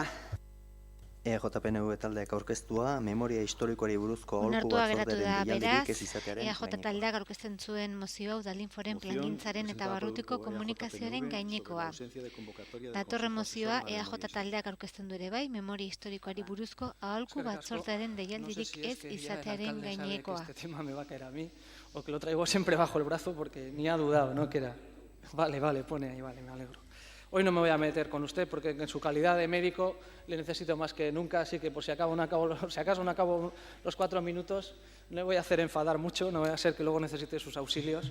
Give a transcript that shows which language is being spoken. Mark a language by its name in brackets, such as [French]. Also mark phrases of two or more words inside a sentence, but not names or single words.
[Basque] EJPNV taldeak aurkeztua, memoria historikoari buruzko aholku batzordearen deialdirik ez izatearen gainekoa. EJ taldeak aurkezten zuen mozioa Udalinforen plangintzaren eta barrutiko komunikazioaren gainekoa. Datorren mozioa EJ taldeak aurkezten du ere bai, memoria historikoari buruzko aholku batzordearen deialdirik ez izatearen gainekoa. [Spanish] Este tema me va a caer a mí, o que lo traigo siempre bajo el brazo porque ni ha dudado, ¿no? Que era. Vale, pone ahí, vale, me alegro. Hoy no me voy a meter con usted porque en su calidad de médico le necesito más que nunca, así que por si acaso no acabo los 4 minutos, no le voy a hacer enfadar mucho, no voy a ser que luego necesite sus auxilios.